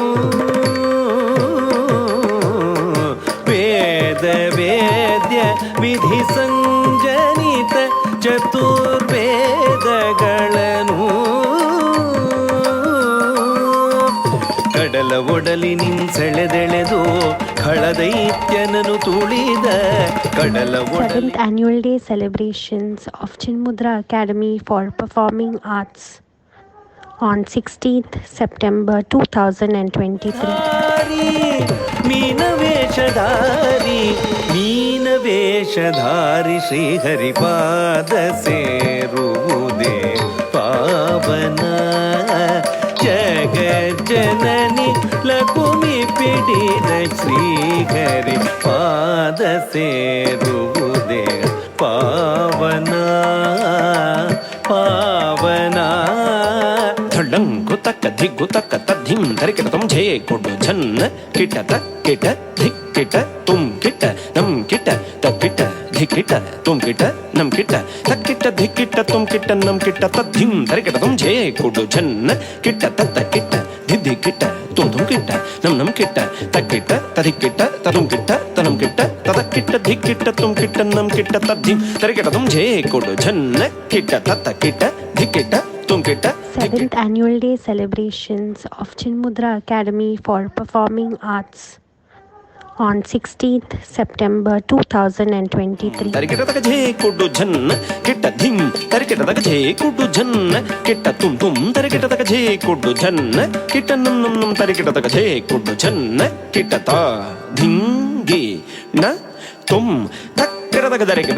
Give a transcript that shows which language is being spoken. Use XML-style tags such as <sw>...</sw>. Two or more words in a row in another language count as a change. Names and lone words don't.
<kn>ವೇದ ವೇದ್ಯ ವಿಧಿ ಸಂಜನಿತ ಚತುರ್ವೇದಗಳನ್ನು ಕಡಲ ಒಡಲಿ ನಿನ್ಸೆಳೆದೆಳೆದು ಖಳದೈತ್ಯನನು ತುಳಿದ ಕಡಲ ಒಡಲಿ.</kn> <en>7th Annual Day celebrations of Chinmudra Academy for Performing Arts on 16th September 2023.</en> <kn>ಮೀನವೇಷಧಾರಿ ಮೀನವೇಷಧಾರಿ ಶ್ರೀಹರಿಪಾದ ಸೇರುವುದೇ ಪಾವನ. ಜಗ ಜನನಿ ಲಕುಮಿ ಪಿಡಿದ ಶ್ರೀಹರಿ ಪಾದ ಸೇರುವುದೇ ಪಾವನ ಪಾವನ. ಧಳ್ಳಂಕು ತಕ್ಕ ಧಿಗ್ಗು ತಕ್ಕ ತದ್ಧಿಂ ತರಿಕಿಟ ತುಂ ಝೇ ಕೊಡು ಝನ್ನ ಕಿಟ ಕಿಟ ಧಿಕ್ ಕಿಟ ತುಂ ಕಿಟ ನಂ ಕಿಟ ತಕ್ಕಿಟ ಧಿಕ್ಕಿಟ ತುಂ ಕಿಟ ನಂ ಕಿಟ ತಕ್ಕಿಟ ಧಿಕ್ಕಿಟ ತುಂ ಕಿಟ ನಂ ಕಿಟ ತದ್ಧಿಂ ತರಿಕಿಟ ತುಂ ಝೇ ಕೊಡು ಝನ್ನ ಕಿಟ ತತ್ತ ಕಿಟ ಧಿದ್ದಿ ಕಿಟ ತುಂ ತುಂ ಕಿಟ ನಂ ನಂ ಕಿಟ ತಕ್ಕಿಟ ತಧಿಕ್ಕಿಟ ತದುಂ ಕಿಟ ತನಂ ಕಿಟ ತದಕ್ಕಿಟ ಧಿಕ್ಕಿಟ ತುಂ ಕಿಟ ನಂ ಕಿಟ ತದ್ಧಿಂ ತರಿಕಿಟ ತುಂ ಝೇ ಕೊಡು ಝನ್ನ ಕಿಟ ತತ್ತ ಕಿಟ ಧಿಕ್ಕಿಟ.</kn> <en>7th Annual Day celebrations of Chinmudra Academy for Performing Arts on 16th September 2023. ತರಿಕಿಟ ತಕ ಝೇ ಕುಡು ಝನ್ನ ಕಿಟ್ಟ ಧಿಂ ತರಿಕಿಟ ತಕ ಝೇ ಕುಡು ಝನ್ನ ಕಿಟ್ಟ ತುಂ ತುಂ ತರಿಕಿಟ ತಕ ಝೇ ಕುಡು ಝನ್ನ ಕಿಟ್ಟ ನಂ ನಂ ನಂ ತರಿಕಿಟ ತಕ ಝೇ ಕುಡು ಝನ್ನ ಕಿಟ್ಟ ತಾ ಧಿಂ ಗಿ ನ ತುಂ ತಕ್ಕಿಟ ತಕ ತರಿಕಿಟ</en>